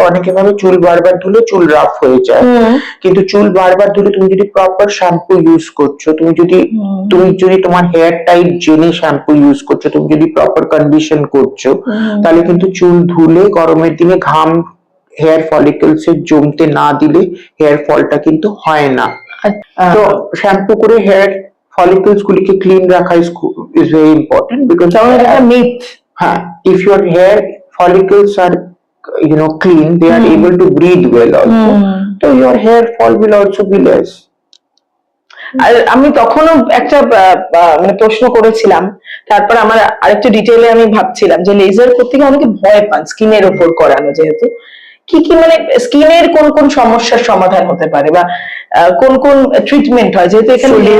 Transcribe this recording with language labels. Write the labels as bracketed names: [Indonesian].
[Bangla] অনেকে ভাবে চুল বারবার ধুলে চুল রাফ হয়ে যায়, কিন্তু চুল বারবার ধুলে তুমি যদি প্রপার শ্যাম্পু ইউজ করছো, তুমি যদি তোমার হেয়ার টাইপ জেনে শ্যাম্পু ইউজ করছো, তুমি যদি প্রপার কন্ডিশন করছো, তাহলে কিন্তু চুল ধুলে গরমের দিনে ঘাম হেয়ার ফলিকলস এ জমতে না দিলে হেয়ার ফলটা কিন্তু হয় না। তো শ্যাম্পু করে হেয়ার ফলিকলস গুলিকে ক্লিন রাখা [English] is very important, because [Bangla] myth, হ্যাঁ, [English] if your hair follicles are clean, they are able to breathe well also, so your hair fall will also be less. [Bangla] আর আমি তখনও একটা মানে প্রশ্ন করেছিলাম, তারপর আমার আরেকটু ডিটেইলে আমি ভাবছিলাম যে লেজার করতে গিয়ে অনেকে ভয় পান, স্কিনের উপর করানো, যেহেতু কি মানে স্কিনের কোন কোন সমস্যার সমাধান হতে পারে, বা কোন কোন ট্রিটমেন্ট হয়, যেহেতু এখানে